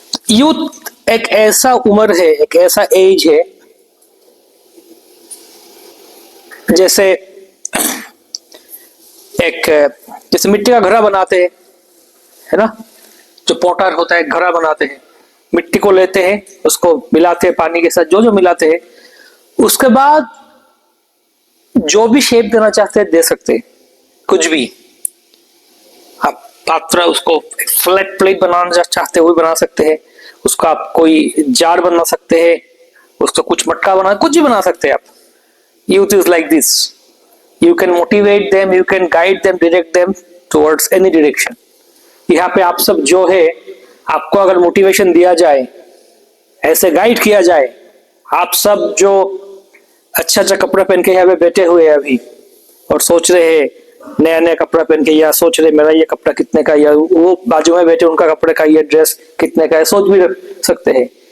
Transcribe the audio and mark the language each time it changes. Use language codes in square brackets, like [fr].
[hi] Youth एक ऐसा उम्र है, एक ऐसा एज है जैसे जैसे मिट्टी का घड़ा बनाते हैं, है ना, जो पोटर होता है घड़ा बनाते हैं, मिट्टी को लेते हैं, उसको मिलाते हैं पानी के साथ, जो जो मिलाते हैं, उसके बाद जो भी शेप देना चाहते हैं दे सकते हैं, कुछ भी। आप पात्र उसको फ्लैट प्लेट बनाना चाहते हैं वो भी बना सकते हैं, उसका आप कोई जार बना सकते हैं, उसका कुछ मटका बना, कुछ भी बना सकते हैं आप। [en] Youth is like this, you can motivate them, you can guide them, direct them towards any direction। [hi] यहाँ पे आप सब जो है, आपको अगर मोटिवेशन दिया जाए, ऐसे गाइड किया जाए, आप सब जो अच्छा अच्छा कपड़ा पहन के यहाँ पे बैठे हुए हैं अभी और सोच रहे हैं नया नया कपड़ा पहन के, या सोच रहे मेरा ये कपड़ा कितने का, या वो बाजू में बैठे उनका कपड़े का ये ड्रेस कितने का है, सोच भी सकते हैं।